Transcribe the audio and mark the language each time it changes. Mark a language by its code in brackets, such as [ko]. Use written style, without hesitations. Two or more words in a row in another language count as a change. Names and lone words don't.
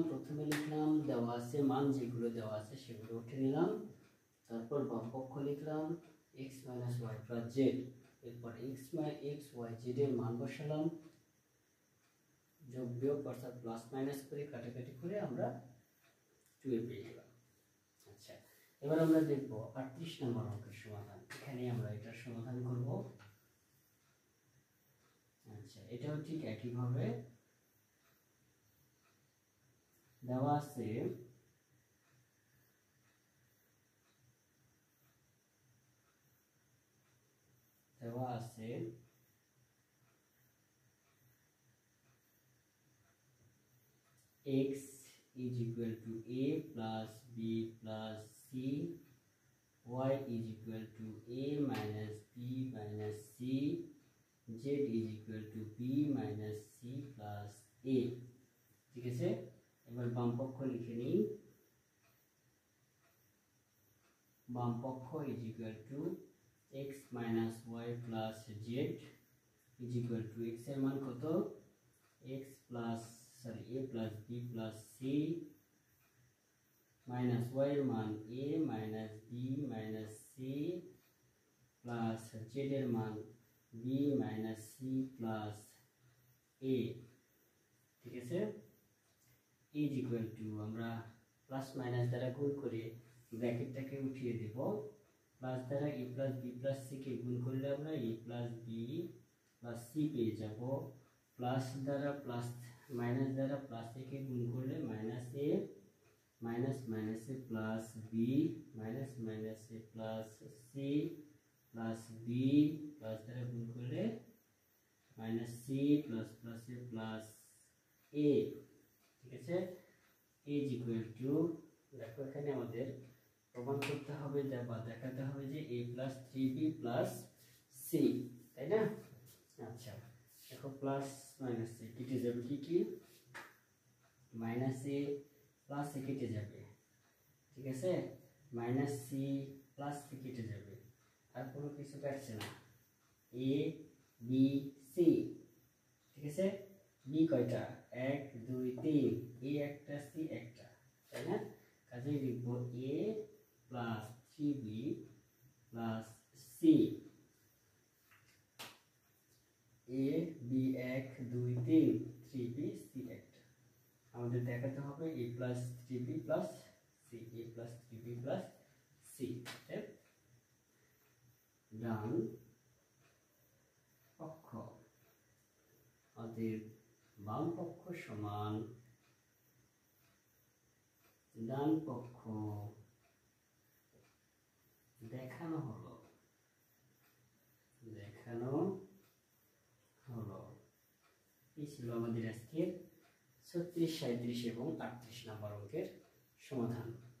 [bn] প্রথমে লিখলাম দেওয়া আছে মান, যেগুলো দেওয়া আছে সেগুলো উঠে নিলাম, তারপর বাম পক্ষ লিখলাম x - y + z, এরপর x y z এর মান বসালাম, যোগ বিয়োগ অর্থাৎ [en] plus minus [bn] করে কাটাকাটি করে আমরা 2a পেয়ে গেলাম। আচ্ছা, এবার আমরা দেখব 38 নম্বর অঙ্কের সমাধান। এখানে আমরা এটার সমাধান করব। আচ্ছা, এটাও ঠিক একই ভাবে দেওয়া আছে x [en] is equal to a plus b plus c, y is equal to a minus b minus c, z is equal to b minus c plus a। [bn] ঠিক আছে, এবার বাম পক্ষ লিখে নিই। বাম পক্ষ [en] is equal to x minus y plus z is equal to x [bn] এর মান কত? [en] a plus b plus c minus y [bn] এর মান [en] a minus b minus c plus z [bn] এর মান [en] b minus c plus a। [bn] ঠিক আছে, [en] is equal to, [bn] আমরা [en] plus minus [bn] দ্বারা গুণ করে ব্র্যাকেটটাকে উঠিয়ে দেব, প্লাস দ্বারা [en] a plus b plus c [bn] কে গুণ করলে আমরা [en] a plus b plus c [bn] পেয়ে যাব, প্লাস দ্বারা [en] plus minus [bn] দ্বারা প্লাস a কে গুণ করলে মাইনাস a, মাইনাস মাইনাসে প্লাস b, মাইনাস মাইনাসে প্লাস c প্লাস b, প্লাস দ্বারা গুণ করলে মাইনাস c প্লাস প্লাসে প্লাস a। ঠিক আছে, [en] is equal to, [bn] দেখো এখানে আমাদের প্রমাণ করতে হবে বা দেখাতে হবে যে [en] a plus 3b plus c, [bn] তাই না? আচ্ছা, দেখো [en] plus minus [bn] এ কেটে যাবে, কি মাইনাস এ প্লাস এ কেটে যাবে। ঠিক আছে, [en] minus c plus c [bn] কেটে যাবে, আর কোনো কিছু কাটছে না, এ বি সি। ঠিক আছে, বি কয়টা? 1 2 3, এ একটা সি একটা, তাই না? কাজেই লিখব [en] a plus 3b plus c। [bn] a b 1 2 3, 3b c একটা, আমাদের দেখাতে হবে [en] a plus 3b plus c, a plus 3b plus c। [bn] ডান পক্ষ, আমাদের বাম পক্ষ সমান ডান পক্ষ দেখানো হলো, এই ছিল আমাদের আজকের 36 37 এবং 38 নম্বর অঙ্কের সমাধান।